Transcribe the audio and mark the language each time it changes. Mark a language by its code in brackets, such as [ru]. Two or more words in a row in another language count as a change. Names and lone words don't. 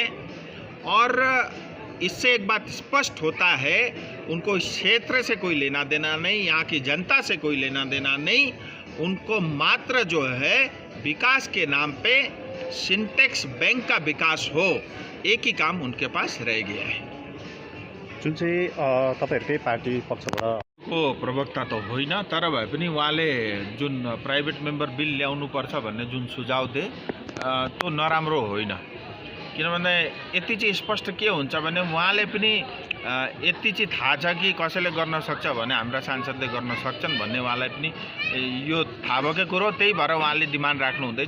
[hi] और इससे एक बात स्पष्ट होता है, उनको इस क्षेत्र से कोई लेना देना नहीं, यहाँ की जनता से कोई लेना देना नहीं। उनको मात्र जो है विकास के नाम पे सिंटेक्स बैंक का विकास हो, एक ही काम उनके पास रह गया है। [ne] जुन चाहिँ तपाईँहरूकै पार्टी पक्षबाट को प्रवक्ता त होइन, तर भए पनि उहाँले जुन [en] private member bill [ne] ल्याउनुपर्छ भन्ने जुन सुझाव दिए त्यो नराम्रो होइन। किनभने यति चाहिँ स्पष्ट के हुन्छ भने उहाँले पनि यति चाहिँ थाहा छ कि कसैले गर्न सक्छ भने हाम्रा सांसदले गर्न सक्छन् भन्ने उहाँलाई पनि यो थाहा भएकै कुरो, त्यही भएर उहाँले डिमान्ड राख्नु हुँदैछ।